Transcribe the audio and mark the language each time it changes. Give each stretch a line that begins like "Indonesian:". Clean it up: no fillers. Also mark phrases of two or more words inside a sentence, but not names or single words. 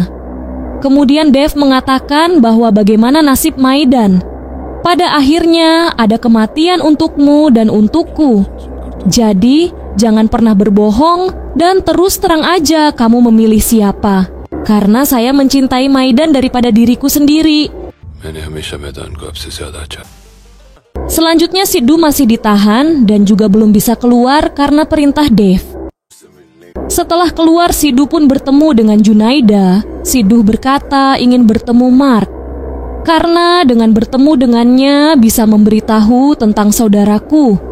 Indonesian: Kemudian Dev mengatakan bahwa bagaimana nasib Maidan. Pada akhirnya ada kematian untukmu dan untukku. Jadi, jangan pernah berbohong dan terus terang aja kamu memilih siapa. Karena saya mencintai Maidan daripada diriku sendiri.
Hindi: मैंने हमेशा मैदान को आपसे ज्यादा अच्छा.
Indonesian: Selanjutnya Sidhu masih ditahan dan juga belum bisa keluar karena perintah Dev. Setelah keluar, Sidhu pun bertemu dengan Junaida. Sidhu berkata ingin bertemu Mark. Karena dengan bertemu dengannya bisa memberitahu tentang saudaraku.